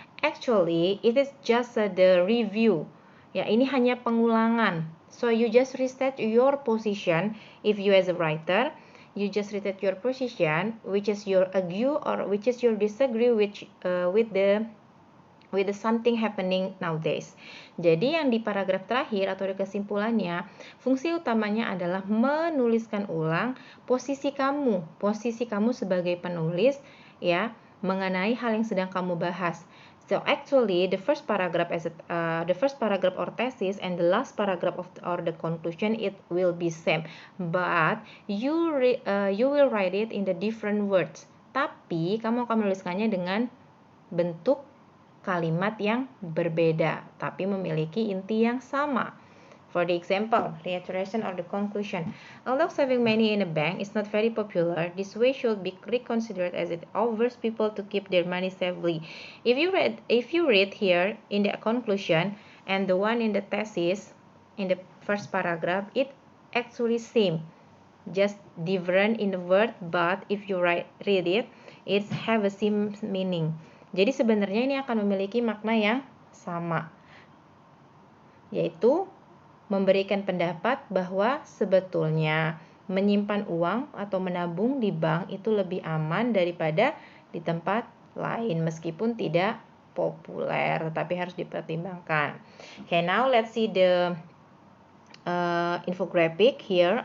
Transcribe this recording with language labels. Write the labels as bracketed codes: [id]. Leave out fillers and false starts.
[en] Actually, it is just the review. [id] Ya, ini hanya pengulangan. [en] So you just restate your position. If you as a writer, you just restate your position, which is your agree or which is your disagree with the something happening nowadays. [id] Jadi yang di paragraf terakhir atau di kesimpulannya, fungsi utamanya adalah menuliskan ulang posisi kamu sebagai penulis ya, mengenai hal yang sedang kamu bahas. [en] So actually the first paragraph or thesis and the last paragraph or the conclusion, it will be same, but you will write it in the different words. [id] Tapi kamu akan menuliskannya dengan bentuk kalimat yang berbeda, tapi memiliki inti yang sama. [en] For the example, reiteration or the conclusion. Although saving money in a bank is not very popular, this way should be reconsidered as it offers people to keep their money safely. If you read here in the conclusion and the one in the thesis in the first paragraph, it actually same, just different in the word, but if you read it, it have a same meaning. [id] Jadi sebenarnya ini akan memiliki makna yang sama, yaitu memberikan pendapat bahwa sebetulnya menyimpan uang atau menabung di bank itu lebih aman daripada di tempat lain, meskipun tidak populer, tetapi harus dipertimbangkan. [en] Okay, now let's see the infographic here.